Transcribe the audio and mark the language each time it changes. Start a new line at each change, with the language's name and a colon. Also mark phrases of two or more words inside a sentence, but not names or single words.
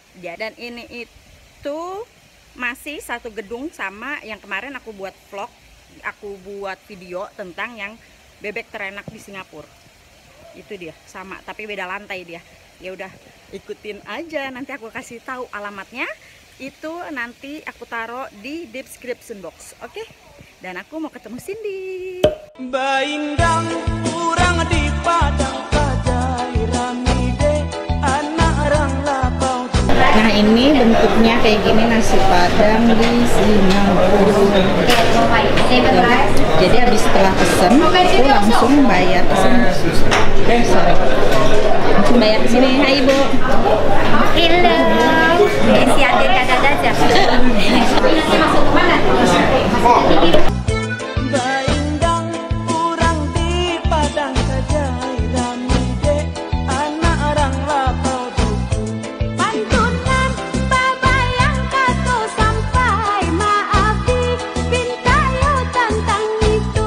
Indonesian: Dan ini itu masih satu gedung sama yang kemarin aku buat vlog, aku buat video tentang yang bebek terenak di Singapura. Itu dia, sama tapi beda lantai dia. Ya udah, ikutin aja, nanti aku kasih tahu alamatnya. Itu nanti aku taruh di
English: description box,
Indonesian: oke? Dan aku mau ketemu Cindy.
Minangkabau: Baindang urang di Padang Kajai Ramide anak orang lapau.
Indonesian: Nah, ini bentuknya kayak gini nasi Padang di Singapura. Jadi habis setelah pesen, aku langsung bayar kesini. Langsung bayar kesini. Hai Ibu. Hello. Siapin kagak aja. Nanti masuk ke mana?
Minangkabau: Baindang urang di Padang Kajai Ramide anak orang lapau. Pantunan babayang kato sampai maafi pintayo tentang itu.